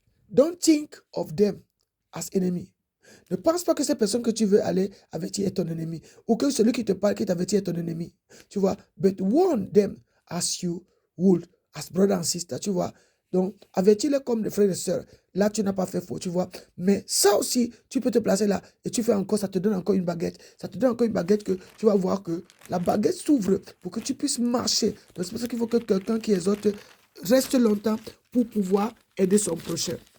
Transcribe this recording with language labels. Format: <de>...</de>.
<en>Don't think of them as enemy.</en> <fr>Ne pense pas que cette personne que tu veux aller avertir est ton ennemi. Ou que celui qui te parle, qui t'avertit est ton ennemi. Tu vois,</fr> <en>but warn them as you would, as brother and sister.</en> <fr>Tu vois, donc avertis-les comme des frères et sœurs. Là, tu n'as pas fait faux, tu vois. Mais ça aussi, tu peux te placer là et tu fais encore, ça te donne encore une baguette. Ça te donne encore une baguette que tu vas voir que la baguette s'ouvre pour que tu puisses marcher. Donc c'est pour ça qu'il faut que quelqu'un qui exhorte reste longtemps pour pouvoir aider son prochain.</fr>